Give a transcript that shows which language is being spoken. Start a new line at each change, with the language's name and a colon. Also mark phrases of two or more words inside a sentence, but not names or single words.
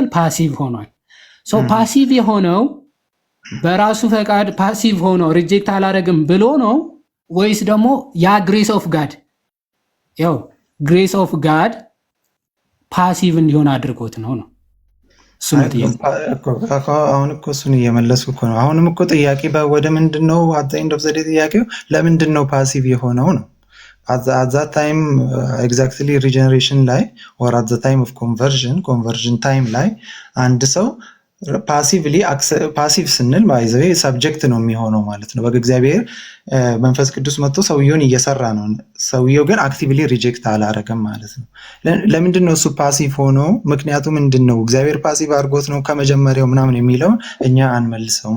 Amharic: ፓሲቭ ሆኗል። ሶ ፓሲቭ የሆነው በራሱ ፈቃድ ፓሲቭ ሆኖ ሪጀክት አላረግም ብሎ ነው ወይስ ደግሞ ያ
English: grace of god
Amharic: ያው
English: grace of god
Amharic: ፓሲቭ እንዲሆን አድርጎት ነው? አሁን እኮ እሱን እየመለስኩ እኮ ነው። አሁንም እኮ ጥያቄ ወደ ምንድን ነው
English: at the end of the day
Amharic: ጥያቄው ለምንድን ነው ፓሲቭ የሆነው ነው።
English: at that time exactly regeneration
Amharic: ላይ
English: or at the time of conversion time
Amharic: ላይ አንድ ሰው ፓሲቭ ስንል
English: by the way subject
Amharic: ነው የሚሆነው ማለት ነው። በእግዚአብሔር መንፈስ ቅዱስ መጥቶ ሰውየውን እየሰራ ነው። ሰውየው ግን
English: actively reject
Amharic: አላረገም ማለት ነው። ለምንድን ነው እሱ ፓሲቭ ሆኖ? ምክንያቱ ምንድን ነው? እግዚአብሔር ፓሲቭ አድርጎት ነው ከመጀመሪያው ምናምን የሚለውን እኛ አንመልሰውም።